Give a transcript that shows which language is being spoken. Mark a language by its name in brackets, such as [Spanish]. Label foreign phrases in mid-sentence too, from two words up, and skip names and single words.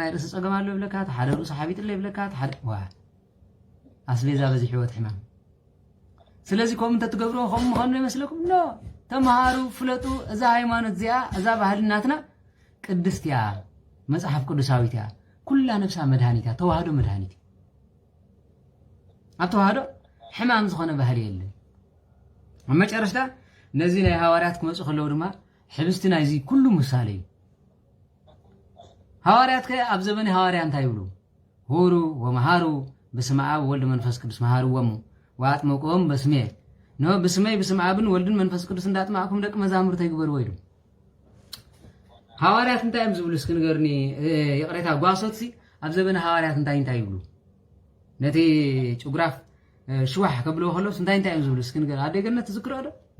[Tigrinya] ናይ ርእሲ ፀገም ኣለዎ ይብለካ ሓደ ርእሱ ሓቢጥ ኣሎ ይብለካ ሓደ ዋ ኣስቤዛ በዚ ሕይወት ሕማም ስለዚ ከምኡ እንተትገብሮ ከምኡ ምዃኑ ይመስለኩም ኖ ተምሃሩ ፍለጡ እዛ ሃይማኖት እዚኣ እዛ ባህልናትና ቅድስት እያ መጽሐፍ ቅዱሳዊት እያ ኩላ ነፍሳ መድሃኒት እያ ተዋህዶ መድሃኒት ኣብ ተዋህዶ ሕማም ዝኾነ ባህሊ የለን ኣብ መጨረሽታ ነዚ ናይ ሃዋርያት ክመፁ ከለዉ ድማ ሕብስቲ ናይዚ ኩሉ ምሳሌ እዩ ሃዋርያት ከ ኣብ ዘመን ሃዋርያ እንታይ ይብሉ [Geez] ሁሩ ወመሃሩ በስመ አብ ወልድ መንፈስ ቅዱስ መሃርዎሙ ወአጥምቅዎሙ [Amharic] በስሜ ነው በስሜ [Tigrinya] በስመ አብን ወልድን መንፈስ ቅዱስ እንዳጥማዕኩም ደቂ መዛሙርት ይግበሩ ወይዱ ሃዋርያት እንታይ እዮም ዝብሉ እስኪ ንገርኒ የቅሬታ ጓሶትሲ ኣብ ዘመን ሃዋርያት እንታይ ይብሉ ነቲ ጭጉራፍ ሽዋሕ ከብልዎ ከለውስ እንታይ እዮም ዝብሉ እስኪ ንገር ኣደይ ገነት ትዝክሮ ዶ